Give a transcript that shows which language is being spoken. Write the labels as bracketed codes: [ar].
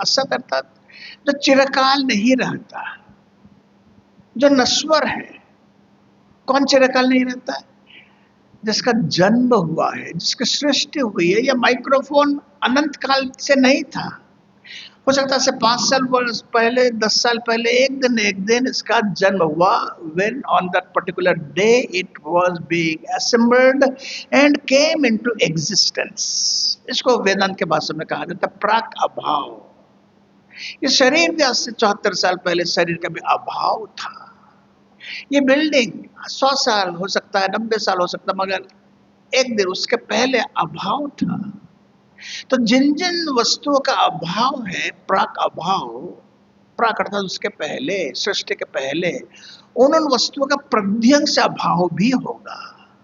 [hi] असत अर्थात जो चिरकाल नहीं रहता, जो नश्वर है। कौन चिरकाल नहीं रहता है? जिसका जन्म हुआ है, जिसकी सृष्टि हुई है। यह माइक्रोफोन अनंत काल से नहीं था, हो सकता है 5 साल वर्ष पहले, 10 साल पहले एक दिन इसका जन्म हुआ। [en] when on that particular day it was being assembled and came into existence, [hi] इसको वेदांत के भाषा में कहा जाता है प्राक अभाव। ये शरीर भी आज से 74 साल पहले शरीर का भी अभाव था। ये बिल्डिंग 100 साल हो सकता है, 90 साल हो सकता है, मगर एक दिन उसके पहले अभाव था। तो जिन जिन वस्तुओं का अभाव है, प्राक अभाव, प्राक अर्थात उसके पहले, सृष्टि के पहले, उन वस्तुओं का प्रध्यंश अभाव भी होगा।